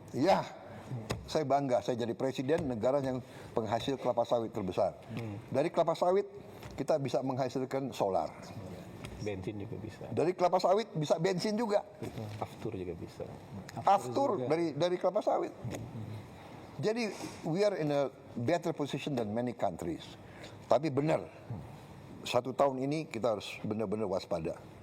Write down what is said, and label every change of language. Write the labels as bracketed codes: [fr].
[id] Ya, saya bangga, saya jadi presiden negara yang penghasil kelapa sawit terbesar. Dari kelapa sawit kita bisa menghasilkan solar. Bensin juga bisa. Dari kelapa sawit bisa bensin juga. Aftur juga bisa. Aftur dari kelapa sawit. [en] Jadi we are in a better position than many countries. [id] Tapi benar, 1 tahun ini kita harus benar-benar waspada.